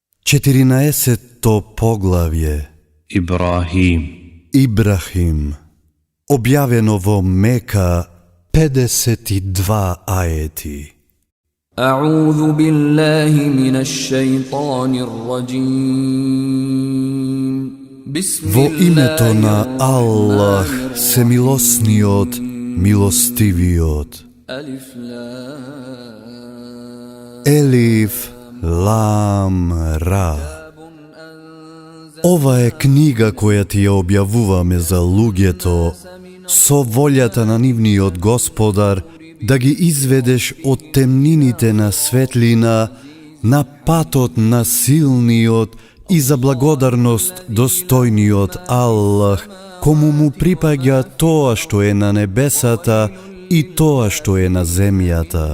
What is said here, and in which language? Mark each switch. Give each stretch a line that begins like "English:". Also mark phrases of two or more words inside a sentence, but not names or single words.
Macedonian: 14. поглавје Ибрахим, објавено во Мека, 52 ајети.
Arabic: أعوذ بالله من الشيطان الرجيم
Macedonian: Во името на Аллах, семилосниот, милостивиот.
Arabic: ألف، لام، را.
Macedonian: Ова е книга која ти ја објавуваме за луѓето, со волјата на нивниот Господар, да ги изведеш од темнините на светлина, на патот на силниот и за благодарност достојниот Аллах, кому му припаѓа тоа што е на небесата и тоа што е на земјата.